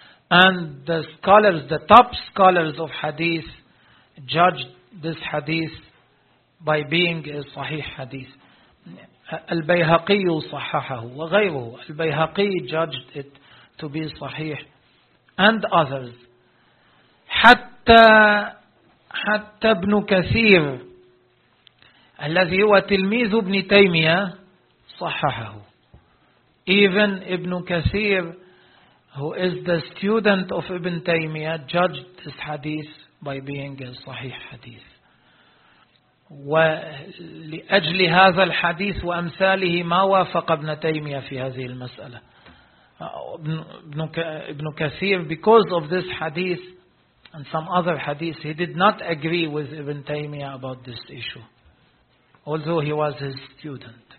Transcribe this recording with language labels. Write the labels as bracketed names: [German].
[English] And the scholars, the top scholars of hadith, judged this hadith by being a صحيح hadith. [Arabic] البيهقي صححه وغيره. [English] البيهقي judged it to be صحيح and others. [Arabic] حتى ابن كثير الذي هو تلميذ ابن تيمية صححه. [English] Even ابن كثير, who is the student of ابن تيمية, judged this hadith by being a [Arabic] صحيح حديث. ولأجل هذا الحديث وأمثاله ما وافق ابن تيمية في هذه المسألة. [English] ابن كثير, because of this hadith and some other hadith, he did not agree with Ibn Taymiyyah about this issue, although he was his student.